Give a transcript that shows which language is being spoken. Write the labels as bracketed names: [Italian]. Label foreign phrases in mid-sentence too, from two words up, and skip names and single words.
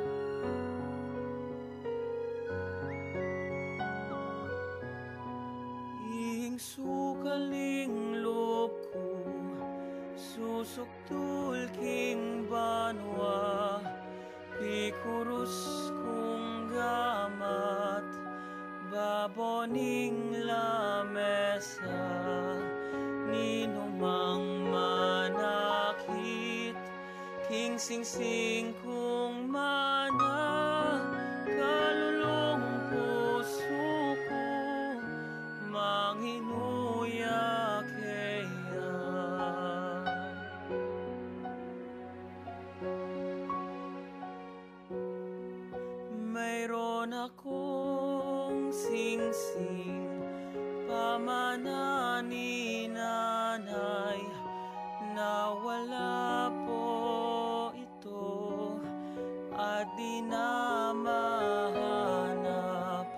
[Pampanga] Ing sukaling loob ko, susuktul king banwa, pikurus kong gamat, baboning lamesa, ninumang manakit, king sing-sing kong mana, kalulong puso ko, manghinuya kaya. [Filipino] Mayroon akong sing-sing, pamana ni nanay, nawala po ito at di na mahanap.